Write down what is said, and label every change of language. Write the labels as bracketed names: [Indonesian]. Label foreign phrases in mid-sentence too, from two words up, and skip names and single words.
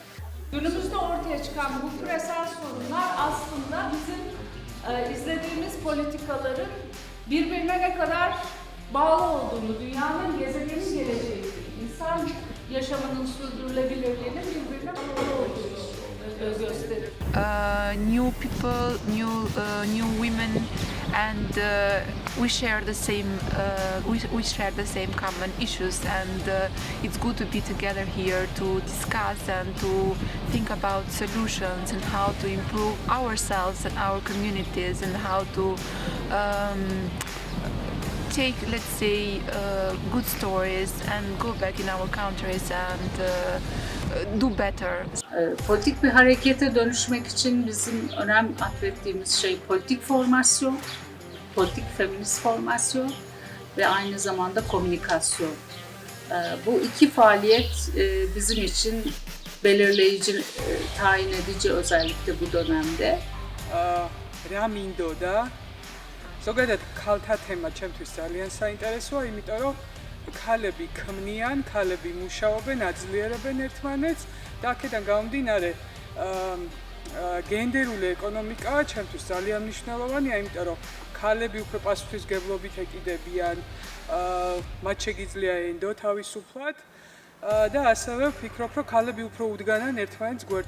[Turkish] Günümüzde ortaya çıkan bu küresel sorunlar aslında bizim izlediğimiz politikaların birbirine ne kadar bağlı olduğunu, dünyanın, gezegenin geleceği, insan yaşamının sürdürülebilirliğinin birbirine bağlı olduğunu gösterir. [English] New people, new women, and we share the same common issues, and it's good to be together here to discuss and to think about solutions and how to improve ourselves and our communities and how to take, let's say, good stories and go back in our countries and do better. [Turkish] Politik bir harekete dönüşmek için bizim önem atfettiğimiz şey politik formasyon, politik feminist formasyon ve aynı zamanda komünikasyon. Bu iki faaliyet bizim için belirleyici, tayin edici özellikle bu dönemde. [Georgian] რა მინდოდა? ზოგადად ქალთა თემა ჩემთვის ძალიან საინტერესოა, იმიტომ რომ ქალები ქმნიან, ქალები მუშაობენ, აძლიერებენ ერთმანეთს და აქედან გამომდინარე გენდერული ეკონომიკა ჩემთვის ძალიან მნიშვნელოვანია, იმიტომ რომ ქალები უფრო პასუხისმგებლობით ეკიდებიან, მათ შეგიძლია ენდო თავისუფლად და ასევე ვფიქრობ, რომ ქალები უფრო უდგანან ერთმანეთს გვერდში.